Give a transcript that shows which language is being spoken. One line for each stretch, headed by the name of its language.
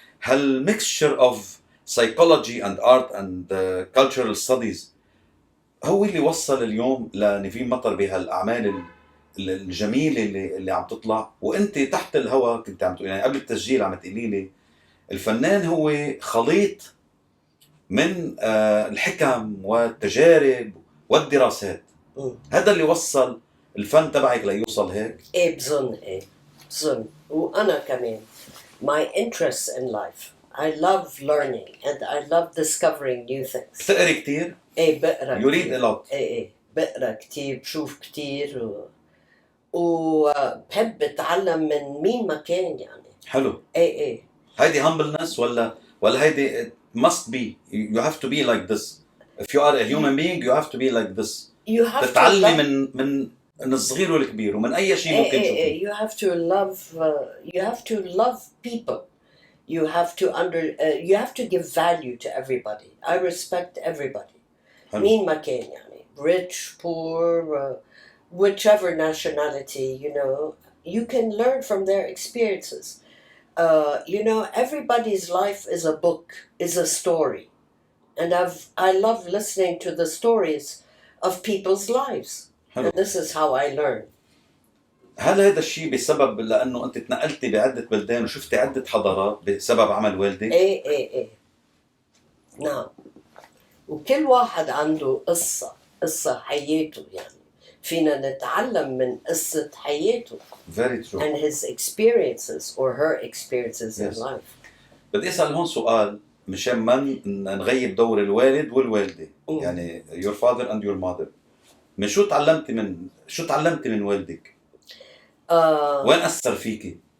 Arabic: هل
English: mixture of psychology and art and cultural studies
Arabic: هو اللي وصل اليوم لنيفين مطر بهالأعمال الجميلة اللي عم تطلع؟ وانت تحت الهواء كنت عم تقولي، يعني قبل التسجيل عم تقولي لي الفنان هو خليط من الحكم والتجارب والدراسات. هذا اللي وصل الفن تبعك ليوصل هيك؟ بظن وأنا كمان
English: my interests in life. I love learning and I love discovering new things.
Arabic: بتقري كتير؟ بقرا
English: You read a lot.
Arabic: بقرا كتير، بشوف كتير وبحب اتعلم من مين ما كان يعني. حلو. هيدي
English: humbleness
Arabic: ولا هيدي
English: it must be. You have to be like this. If you are a human being you have to be like this. You have
Arabic: تتعلمي من الصغير والكبير ومن أي شيء ممكن تشوفيه.
English: You have to love people. You have to give value to everybody. I respect everybody.
Arabic: مين ما كان يعني
English: rich, poor, whichever nationality, you know, you can learn from their experiences. You know, everybody's life is a book, is a story. And I love listening to the stories of people's lives. And this is how I learn.
Arabic: هل هذا الشيء بسبب لأنه أنت تنقلتي بعدة بلدان وشفتي عدة حضارات بسبب عمل والدك؟ إيه نعم. وكل واحد عنده قصة حياته، يعني فينا نتعلم من قصة حياته.
English: Very true. And his experiences or her experiences in life.
Arabic: بدي أسأل هون سؤال مشان ما نغيب دور الوالد والوالدة.
English: يعني your father and your mother.
Arabic: من شو تعلمتي من والدك؟ وين أثر فيكي؟